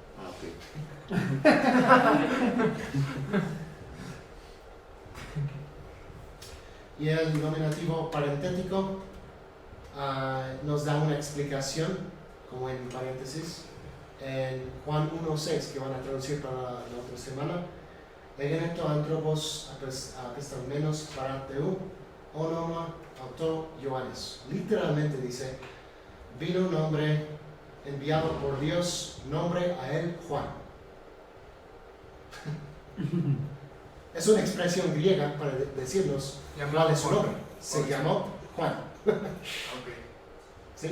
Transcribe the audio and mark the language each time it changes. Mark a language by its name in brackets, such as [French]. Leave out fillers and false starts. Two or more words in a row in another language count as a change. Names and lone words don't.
[Spanish] Ok. Y el nominativo parentético nos da una explicación, como en paréntesis, en Juan 1.6, que van a traducir para la otra semana. [Greek] Ἐγένετο ἄνθρωπος ἀπεσταλμένος παρὰ θεοῦ, ὄνομα αὐτῷ Ἰωάννης. [Spanish] Literalmente dice, vino un hombre enviado por Dios, nombre a él Juan. Es una expresión griega para decirnos cuál es su nombre. Se llamó Juan. ¿Sí?